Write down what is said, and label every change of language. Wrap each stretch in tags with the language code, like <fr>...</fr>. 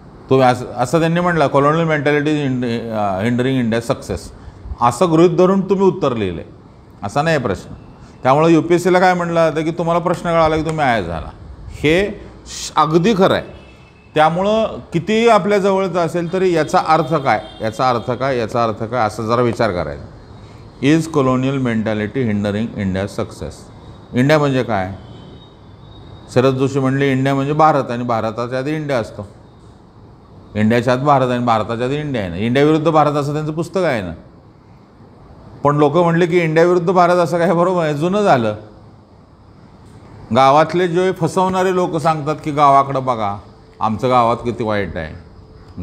<mr>तुम्ही असं त्यांनी म्हटलं</mr> <en>colonial mentality hindering India success,</en> <mr>असं गृहीत धरून तुम्ही उत्तर लिहिले, असा नाही प्रश्न. त्यामुळे UPSCला काय म्हटलं जातं की तुम्हाला प्रश्न कळाला की तुम्ही आय झाला. हे अगदी खरं आहे. त्यामुळं कितीही आपल्या जवळचं असेल तरी याचा अर्थ काय, याचा अर्थ काय असं जरा विचार करायचा.</mr> <en>Is colonial mentality hindering India success.</en> <mr>India म्हणजे काय, शरद जोशी म्हणले इंडिया म्हणजे भारत, आणि भारताच्या आधी इंडिया असतो. इंडियाच्या आत भारत आणि भारताच्या आधी इंडिया आहे ना. इंडिया विरुद्ध भारत असं त्यांचं पुस्तक आहे ना. पण लोक म्हणले की इंडिया विरुद्ध भारत असं काय, बरोबर आहे, जुनं झालं. गावातले जे फसवणारे लोक सांगतात की गावाकडं बघा, आमचं गावात किती वाईट आहे.</mr>